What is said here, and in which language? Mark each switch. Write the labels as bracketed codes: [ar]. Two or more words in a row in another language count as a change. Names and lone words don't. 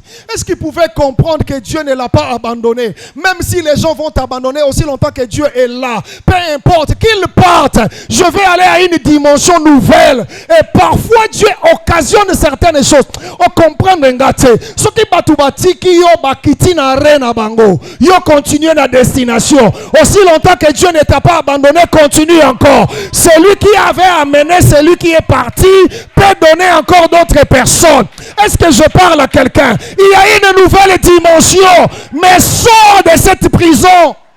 [fr] Est-ce qu'il pouvait comprendre que Dieu ne l'a pas abandonné? Même si les gens vont t'abandonner aussi longtemps que Dieu est là, peu importe qu'il parte, je vais aller à une dimension nouvelle. Et parfois Dieu occasionne certaines choses. On comprend ce qui [ln] batubatiki yo bakiti na reine bango. [fr] Yo continue la destination. Aussi longtemps que Dieu ne t'a pas abandonné, continue encore. Celui qui avait amené celui qui est parti peut donner encore d'autres personnes. Est-ce que je parle à quelqu'un? Il y a une nouvelle dimension, mais sors de cette prison.